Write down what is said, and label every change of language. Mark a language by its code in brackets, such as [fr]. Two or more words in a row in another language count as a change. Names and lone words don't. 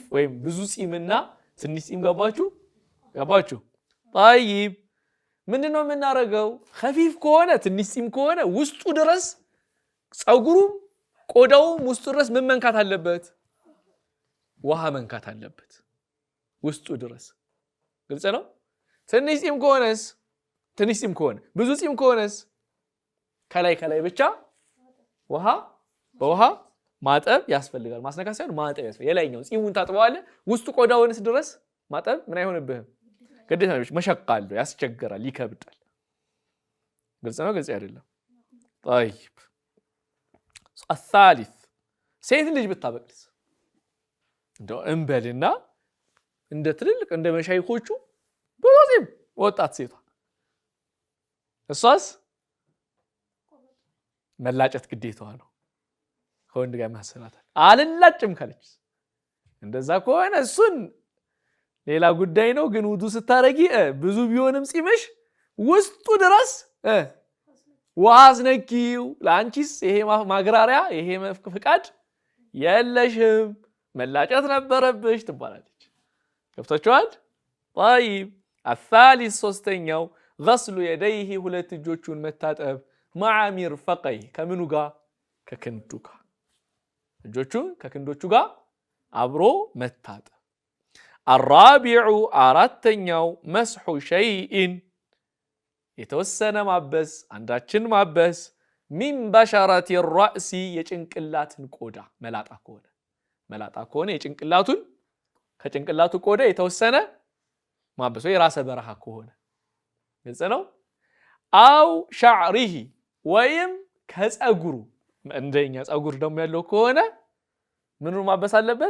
[am] ወይም ብዙ ጺምና ትንሽ ጺም ገባችሁ طيب ምንድነው የምናረገው ከፊፍ ከሆነ ትንሽ ጺም ከሆነ ውስጡ ድረስ ጸጉሩም ቆዳውም ውስጡ ድረስ ምን መንካት አለበት ውሃ መንካት አለበት ውስጡ ድረስ ግልጽ ነው ትንሽ ጺም ከሆነ ብዙ ጺም ከሆነስ ከላይ ብቻ በውሃ ማጠብ ያስፈልጋል ማስነካት ሳይሆን ማጠብ ያስፈልጋል የላይኛው ጺሙን ታጥበዋለህ ውስጡ ቆዳውንስ ድረስ ማጠብ ምን አይሆንብህም ግዴታ ነው መሸቃል ያስቸግራል ይከብዳል ግልጽ ነው ግልጽ አይደለም [ar] طيب الثالث [am] ሴት ልጅ ብታበቅልስ እንደው እንበልና እንደ ትልልቅ እንደ መሻይኾቹ በዚህም ወጣት ሴቷ እሷስ መላጨት ግዴታዋ ነው ከወንድ ጋር ማሰናታል አልላጭም ካለች እንደዛ ከሆነ እሱን ሌላ ጉዳይ ነው ግን ውዱእ ስታረጊ ብዙ ቢሆንም ጺምሽ ውስጡ ድረስ ውሃ አስነኪው ለአንቺስ ይሄ ማግራሪያ ይሄ ፍቃድ የለሽም መላጨት ነበረብሽ ትባላለች። ገብታችኋል? [ar] طيب الثالث [am] ሶስተኛው [ar] غسل يديه [am] ሁለት እጆቹን መታጠብ [ar] مع مرفقيه [am] ከምኑ ጋር ከክንዱ ጋር እጆቹን ከክንዶቹ ጋር አብሮ መታጠብ። الرابع አራተኛው [ar] مسح شيء [am] የተወሰነ ማበስ አንዳችን ማበስ [ar] من بشرة الرأس [am] የጭንቅላትን ቆዳ መላጣ ከሆነ የጭንቅላቱን ከጭንቅላቱ ቆዳ የተወሰነ ማበስ ወይ ራሰ በረሃ ከሆነ ግልጽ ነው። አው شعره ወይም ከፀጉሩ እንደኛ ፀጉር ደግሞ ያለው ከሆነ ምኑን ማበስ አለበት?